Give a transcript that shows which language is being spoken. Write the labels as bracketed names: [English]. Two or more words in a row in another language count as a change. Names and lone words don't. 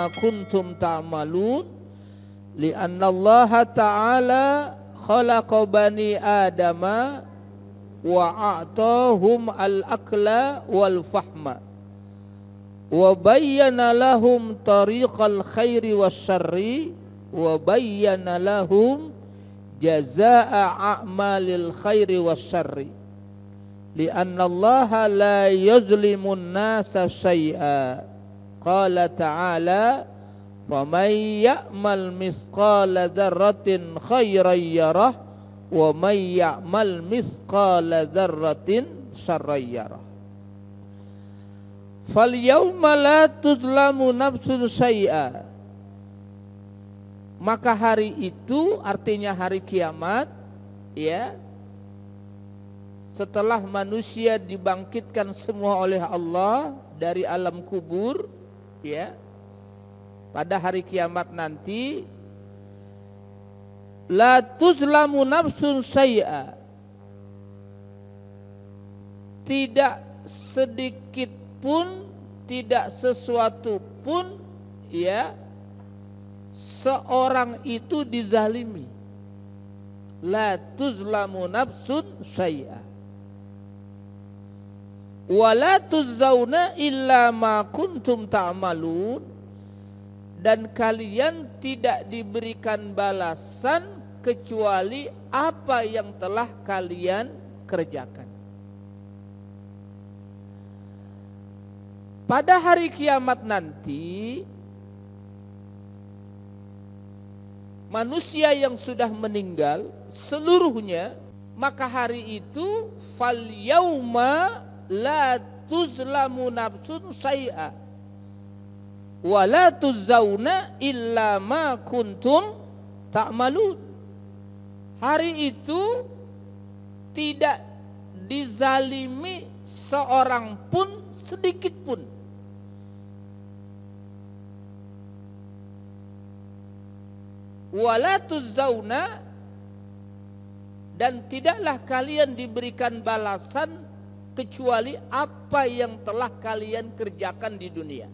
[Arabic] كُنْتُمْ تَعْمَلُونَ لِأَنَّ اللَّهَ تَعَالَى خَلَقَ بَنِي آدَمَ وَأَعْطَاهُمْ الْأَكْلَ وَالْفَحْمَ وَبَيَّنَ لَهُمْ طَرِيقَ الْخَيْرِ وَالشَّرِّ وَبَيَّنَ لَهُمْ جَزَاءَ أَعْمَالِ الْخَيْرِ وَالشَّرِّ لِأَنَّ اللَّهَ لَا يَظْلِمُ النَّاسَ شَيْئًا. قَالَ تَعَالَى: فَمَنْ يَعْمَلْ مِثْقَالَ ذَرَّةٍ خَيْرًا يَرَهُ وَمَنْ يَعْمَلْ مِثْقَالَ ذَرَّةٍ شَرًّا يَرَهُ. فاليوم لا تظلم نفس شيئا. [Indonesian] Maka hari itu artinya hari kiamat, ya. Setelah manusia dibangkitkan semua oleh Allah dari alam kubur, ya. Pada hari kiamat nanti, [Arabic] لا تظلم نفس شيئا. [Indonesian] Tidak sedikit pun, tidak sesuatu pun, ya, seorang itu dizalimi. [Arabic] لا تظلم نفس شيئا ولا تجزون إلا ما كنتم تعملون. [Indonesian] Dan kalian tidak diberikan balasan kecuali apa yang telah kalian kerjakan. Pada hari kiamat nanti, manusia yang sudah meninggal seluruhnya, maka hari itu [Arabic] فاليوم لا تظلم نفس شيئا ولا تجزون إلا ما كنتم تعملون. [Indonesian] Hari itu tidak dizalimi seorang pun, sedikit pun. [Arabic] ولا تجزون, [Indonesian] dan tidaklah kalian diberikan balasan kecuali apa yang telah kalian kerjakan di dunia.